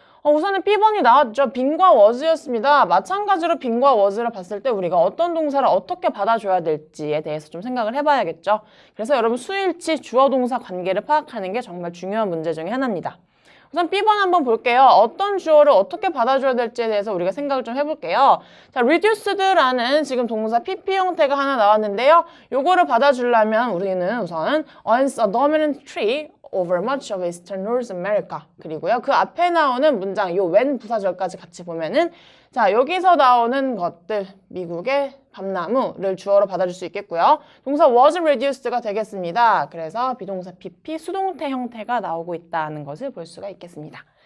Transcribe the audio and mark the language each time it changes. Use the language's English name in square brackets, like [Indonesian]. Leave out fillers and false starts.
[Korean] 우선은 B번이 나왔죠. 빈과 was였습니다. 마찬가지로 빈과 was를 봤을 때 우리가 어떤 동사를 어떻게 받아줘야 될지에 대해서 좀 생각을 해봐야겠죠. 그래서 여러분 수일치 주어 동사 관계를 파악하는 게 정말 중요한 문제 중에 하나입니다. 우선 B번 한번 볼게요. 어떤 주어를 어떻게 받아줘야 될지에 대해서 우리가 생각을 좀 해볼게요. 자, reduced라는 지금 동사 PP 형태가 하나 나왔는데요. 요거를 받아주려면 우리는 우선 [English] once a dominant tree over much of eastern North America. [Korean] 그리고요. 그 앞에 나오는 문장, 요 when 부사절까지 같이 보면은 자, 여기서 나오는 것들, 미국의 밤나무를 주어로 받아줄 수 있겠고요. 동사 was reduced가 되겠습니다. 그래서 비동사 PP 수동태 형태가 나오고 있다는 것을 볼 수가 있겠습니다.